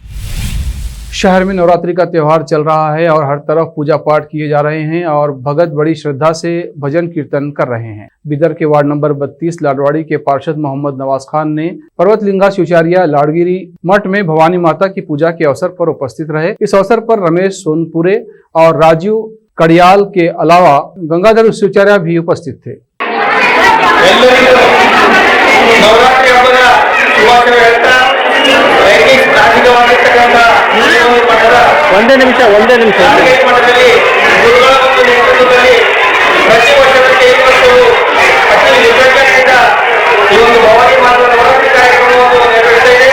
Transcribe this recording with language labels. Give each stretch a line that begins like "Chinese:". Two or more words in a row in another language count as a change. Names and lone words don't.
Hindi: शहर में नवरात्रि का त्योहार चल रहा है और हर तरफ पूजा पाठ किए जा रहे हैं और भगत बड़ी श्रद्धा से भजन कीर्तन कर रहे हैं। बिदर के वार्ड नंबर 32 लाडवाड़ी के पार्षद मोहम्मद नवाज खान ने पर्वतलिंगा शिवचारिया लाड़गिरी मठ में भवानी माता की पूजा के अवसर पर उपस्थित रहे। इस अवसर पर रमेश सोनपुरे और राजीव कड़ियाल के अलावा गंगाधर शिवचार्य भी उपस्थित थे।
Kannada: ಒಂದೇ ನಿಮಿಷ ಪ್ರತಿ ವರ್ಷದಂತೆ ಈ ವರ್ಷವು ಅತಿ ವಿಜೃಂಭಣೆಯಿಂದ ಈ ಒಂದು ಭವಾನಿ ಮಾತಾ ನವರಾತ್ರಿ ಕಾರ್ಯಕ್ರಮವನ್ನು ನೆರವೇರಿಸ್ತಾ ಇದೆ।